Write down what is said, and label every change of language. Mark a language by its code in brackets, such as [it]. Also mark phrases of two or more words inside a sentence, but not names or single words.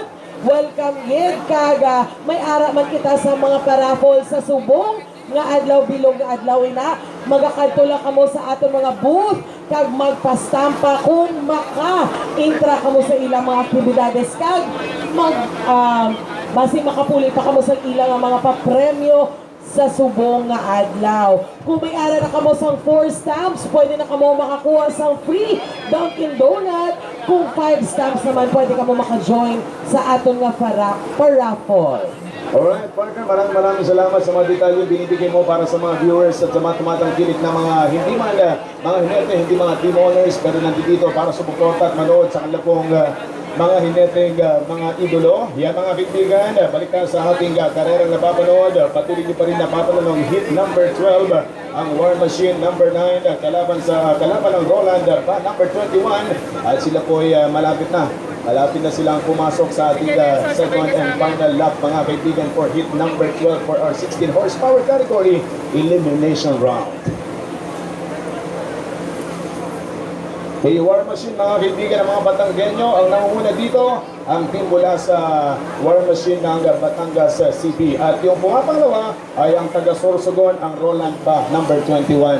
[hil] Welcome yun kaga may ara man kita sa mga parapol sa subong nga adlaw bilog nga adlaw ina magakadto lang kamo sa aton mga booth kag magpastampa kung maka-intra kamo sa ilang mga aktibidades kag basi makapuli pa kamo sa ilang mga papremyo sa subong nga adlaw. Kung may ara na kamo sang 4 stamps, pwede na kamo makakuha sang [en] free Dunkin Donut. [hil] Kung 5 stamps naman, pwede kamo maka-join sa aton nga paraffol. [en] Alright, [tl] partner, maraming salamat sa mga detalye binibigay mo para sa mga viewers at sa mga tumatangkilik na mga hindi man, mga hinete, hindi mga team owners, pero nandito para sumuporta at manood sa kanila pong mga hineteng mga idolo. Yan mga kaibigan, balik tayo sa ating karerang napapanood. Patuloy niyo pa rin napapanood ng hit number 12, ang War Machine number 9, kalaban ng Roland Ban number 21. At sila po ay malapit na silang pumasok sa ating [en] second and final lap [tl] mga kaibigan [en] for hit number 12 for our 16 horsepower category elimination round. [tl] Kay War Machine mga kaibigan ng mga Batanggenyo, ang nangunguna dito ang team mula sa War Machine ng Batangas City. At yung pumapangalawa ay ang taga Sorsogon, ang Roland Ba number 21.